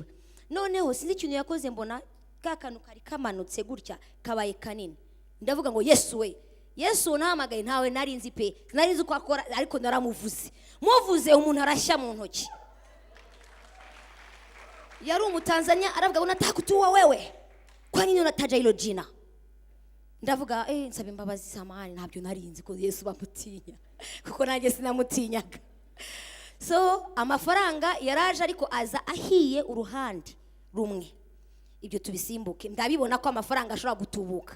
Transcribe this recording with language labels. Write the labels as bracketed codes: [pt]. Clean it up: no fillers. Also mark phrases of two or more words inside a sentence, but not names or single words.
[rw] Noneho sinzi ikintu yakoze, mbona kakanu kari kamanutse gutya kabaye kanini. Ndavuga ngo Yesu we, Yesu nahamagaye ntawe narinzi pe, narinzi uko akora, ariko naramuvuze. Muvuze umuntu arashya mu ntoki. Yari umutanzania, aravuga [sw] unataka kutuwa wewe, kwa nini unataja hilo jina? [rw] Ndavuga nsaba imbabazi samahani, ntabyo narinzi ko Yesu bamutinya, kuko nanjye sinamutinyaga. So amafaranga yaraje, ariko aza ahiye uruhande rumwe. Ibyo tubisimbuke, ndabibona ko amafaranga ashobora gutubuka.